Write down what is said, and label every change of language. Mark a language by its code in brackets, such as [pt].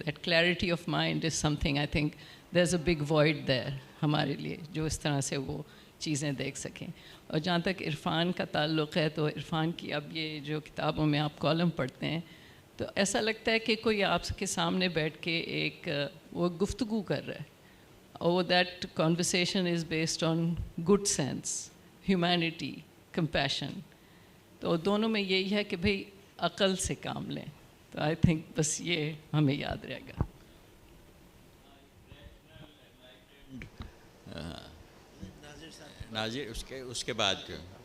[en] that clarity of mind is something, I think there is a big void there [ur] ہمارے لیے، جو اس طرح سے وہ چیزیں دیکھ سکیں. اور جہاں تک عرفان کا تعلق ہے، تو عرفان کی اب یہ جو کتابوں میں آپ کالم پڑھتے ہیں، تو ایسا لگتا ہے کہ کوئی آپ کے سامنے بیٹھ کے ایک وہ گفتگو کر رہا ہے. [en] Oh, that conversation is based on good sense, humanity, compassion. [ur] تو دونوں میں یہی ہے کہ بھئی عقل سے کام لیں. تو [en] I think [ur] بس یہ ہمیں یاد رہے گا. ناظر اس کے بعد جو